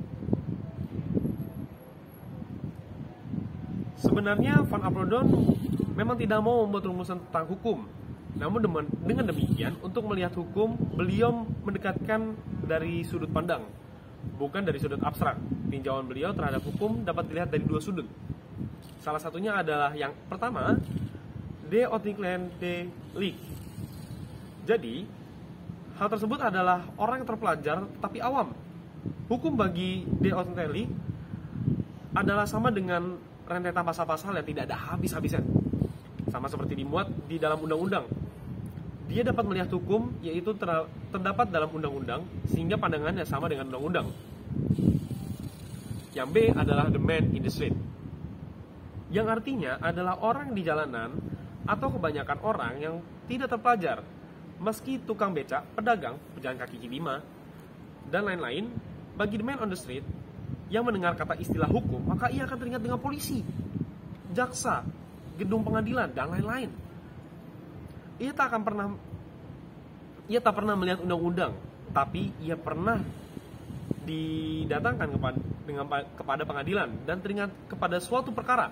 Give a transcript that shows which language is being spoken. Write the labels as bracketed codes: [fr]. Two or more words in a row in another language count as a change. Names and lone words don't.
[id] Sebenarnya Van Apeldoorn memang tidak mau membuat rumusan tentang hukum, namun dengan demikian untuk melihat hukum beliau mendekatkan dari sudut pandang, bukan dari sudut abstrak. Tinjauan beliau terhadap hukum dapat dilihat dari dua sudut. Salah satunya adalah yang pertama, [nl] de ontwikkelende licht. [id] Jadi, hal tersebut adalah orang yang terpelajar tapi awam. Hukum bagi [nl] de ontwikkelende licht [id] adalah sama dengan rentetan pasal-pasal yang tidak ada habis-habisnya. Sama seperti dimuat di dalam undang-undang. Dia dapat melihat hukum yaitu terdapat dalam undang-undang sehingga pandangannya sama dengan undang-undang. Yang B adalah [en] the man in the street, [id] yang artinya adalah orang di jalanan atau kebanyakan orang yang tidak terpelajar, meski tukang becak, pedagang, pejalan kaki lima, dan lain-lain. Bagi [en] the man on the street [id] yang mendengar kata istilah hukum, maka ia akan teringat dengan polisi, jaksa, gedung pengadilan, dan lain-lain. Ia tak pernah melihat undang-undang, tapi ia pernah didatangkan kepada pengadilan dan teringat kepada suatu perkara.